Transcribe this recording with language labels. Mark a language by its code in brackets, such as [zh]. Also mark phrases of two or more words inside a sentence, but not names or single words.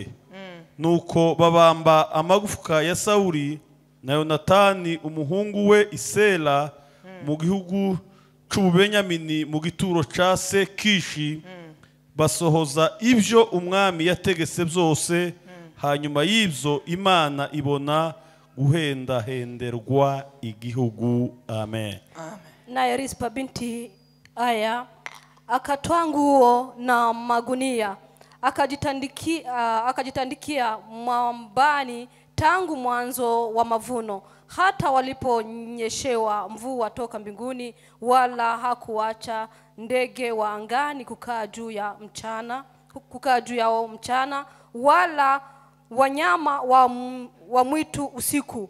[rn] Nuko babamba amagufwa ya Sawuli na Yonatani umuhungu we Isela mu gihugu c'Ububenyamini mu gituro ca se Kishi, basohoza ibyo umwami yategetse byose. Hanyuma y'ibyo Imana ibona guhendahenderwa igihugu. Amen. [sw] Naye Rispa binti Aya akatwaa nguo na magunia akajitandikia mwambani tangu mwanzo wa mavuno hata waliponyeshewa mvua toka mbinguni, wala hakuacha ndege wa angani kukaa juu yao mchana, wala wanyama wa mwitu usiku.